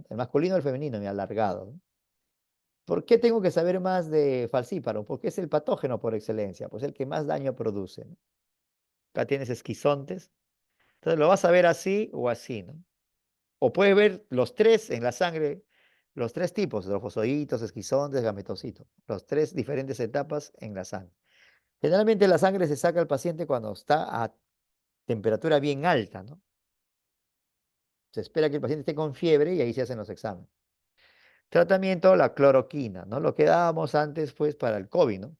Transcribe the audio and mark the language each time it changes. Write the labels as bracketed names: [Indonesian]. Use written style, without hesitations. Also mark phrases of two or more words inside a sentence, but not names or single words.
[Spanish] El masculino o el femenino, mira, alargado, ¿no? ¿Por qué tengo que saber más de falciparum? Porque es el patógeno por excelencia, pues el que más daño produce, ¿no? Acá tienes esquizontes. Entonces lo vas a ver así o así, ¿no? O puedes ver los tres en la sangre, los tres tipos, trofozoitos, esquizontes, gametocitos, los tres diferentes etapas en la sangre. Generalmente la sangre se saca al paciente cuando está a temperatura bien alta, ¿no? Se espera que el paciente esté con fiebre y ahí se hacen los exámenes. Tratamiento, la cloroquina, ¿no? Lo que dábamos antes, pues, para el COVID, ¿no?